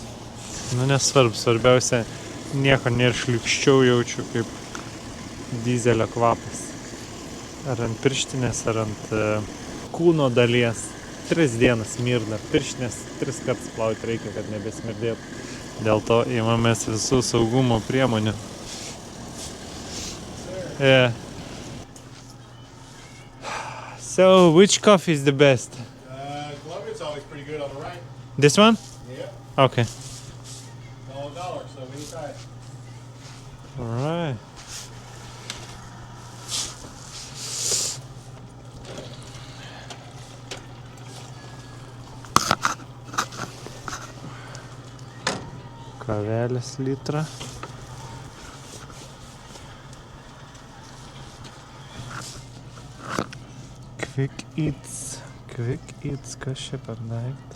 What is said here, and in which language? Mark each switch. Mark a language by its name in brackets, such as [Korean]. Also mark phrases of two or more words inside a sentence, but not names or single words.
[Lithuanian] Nu, nesvarbu, svarbiausia, nieko nėra šliukščiau jaučiu kaip dizelio kvapas. Ar ant pirštinės, ar ant kūno dalies. 3 dienas smirda. Pirštinės 3 kartus plauti reikia, kad nebesmirdėtų. Dėl to imamės visų saugumo priemonių. [English] Yeah. So, which coffee is the best? Colombia's always pretty good on the right. This one? Yeah. Okay. $1, so we can try it. Alright. [Lithuanian] Kavelės litrą. Quick Eats, kas čia per daiktas?